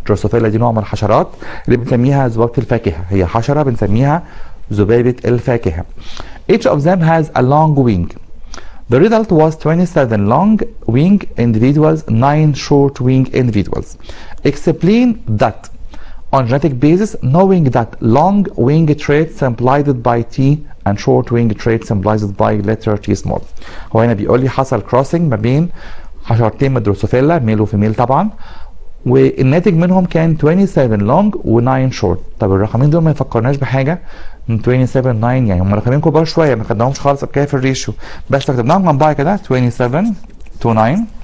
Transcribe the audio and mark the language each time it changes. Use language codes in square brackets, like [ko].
[ar] Drosophila دي نوع من الحشرات اللي بنسميها ذبابة الفاكهة، هي حشرة بنسميها ذبابة الفاكهة. [en] Each of them has a long wing. The result was 27 long wing individuals, 9 short wing individuals. Explain that on genetic basis, knowing that long wing trait symbolized by T and short wing trait symbolized by letter T small. [ar] هو هنا بيقول لي حصل كروسنج ما بين حشرتين من دروسوفيلا، ميل وفيميل طبعا، والناتج منهم كان 27 لونج و9 شورت. طب الرقمين دول ما يفكرناش بحاجه، من 27 9 يعني هم رقمين كبار شويه ما خدناهمش خالص قبل كده في الريشيو، بس لو كتبناهم جنب بعض كده 27 to 9.